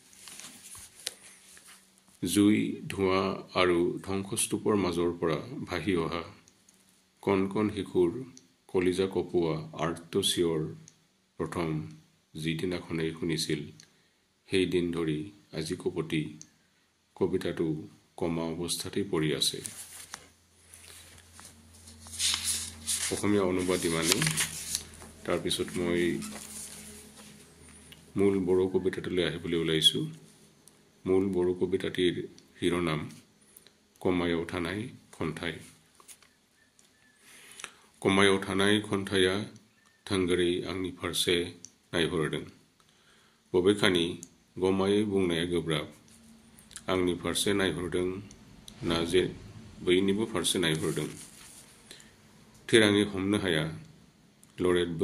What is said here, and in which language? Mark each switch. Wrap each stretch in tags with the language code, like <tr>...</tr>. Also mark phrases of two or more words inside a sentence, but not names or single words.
<as>জুই ধোঁৱা আৰু ধ্বংসস্তূপৰ মাজৰ পৰা ভাহি অহা কণ কণ শিশুৰ কলিজা কপোৱা আৰ্ত চিঞৰ প্ৰথম যিদিনাখনেই শুনিছিল সেইদিন ধৰি আজি কপতি কবিতাটো কমা অৱস্থাতেই পৰি আছে অসমীয়া অনুবাদ ইমানেই তাৰপিছত মই মূল বড়ো কবিতাটোলৈ আহিবলৈ ওলাইছোঁ মূল বড়ো কবিতাটিৰ শিৰোনাম</as> <brx>कमायाव थानाय खन्थाइ कमायाव थानाय खन्थाइया थोंगोरै आंनि फारसे नायहरदों बबेखानि गमायै बुंनाया गोब्राब आंनि फारसे नायहरदों ना जे बैनिबो फारसे नायहरदों थिराङै हमनो हाया लरेटबो</brx>